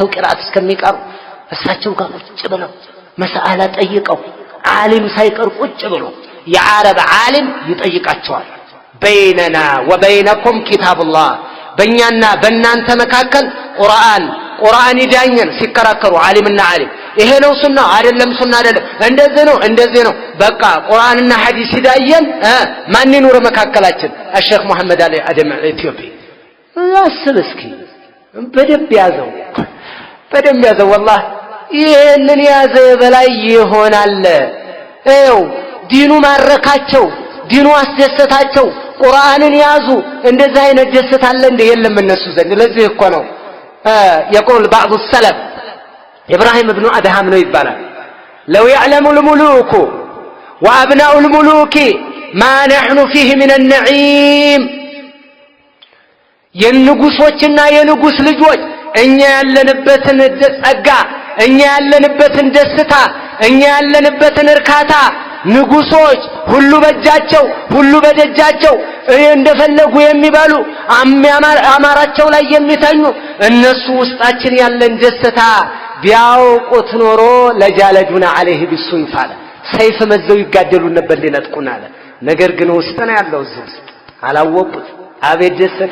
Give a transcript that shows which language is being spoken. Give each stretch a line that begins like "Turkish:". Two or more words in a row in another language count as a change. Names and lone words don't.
Amharic: ቅራአት እስከሚቀሩ እሳቸው ጋር ቁጭ ብለው መስአላ ጠይቀው ዓሊም ሳይቀር ቁጭ ብሎ የዓረብ ዓሊም ይጠይቃቸዋል።
Arabic: بيننا وبينكم كتاب الله፣
Amharic: በእኛና በእናንተ መካከል ቁርአን ይዳኘን ሲከራከሩ ዓሊምና ዓሊም ይሄ ነው ሱና አይደለም፣ ሱና አይደለም፣ እንደዚህ ነው በቃ ቁርአንና ሐዲስ ይዳየን። ማን ይኑር መካከላችን? الشيخ محمد علي آدم ኢትዮጵያ። አስብ እስኪ በደንብ ያዘው والله ይሄንን ያዘ በላይ ይሆናል። ይኸው ዲኑ ማረካቸው፣ ዲኑ አስደሰታቸው፣ ቁርአንን ያዙ። እንደዚህ አይነት ደስታ አለ እንደ የለም እነሱ ዘንድ። ለዚህ እኮ ነው
Arabic: يقول بعض السلف إبراهيم بن أدهم
Amharic: ነው ይባላል
Arabic: لو يعلم الملوك وأبناء الملوك ما نحن فيه من النعيم
Amharic: የንጉሶችና የንጉስ ልጆች እኛ ያለንበትን ጸጋ፣ እኛ ያለንበትን ደስታ፣ እኛ ያለንበትን እርካታ ንጉሶች ሁሉ በእጃቸው ሁሉ በደጃቸው እንደፈለጉ የሚበሉ አማራቸው ላይ የሚተኙ እነሱ ውስጣችን ያለን ደስታ ቢያውቁት ኖሮ
Arabic: لجالدونا عليه بالسيوف
Amharic: አለ። ሰይፍ መዘው ይጋደሉን ነበር ሊነጥቁን አለ። ነገር ግን ውስጥ ነው ያለው እዚህ ውስጥ አላወቁት። አቤት ደስታ!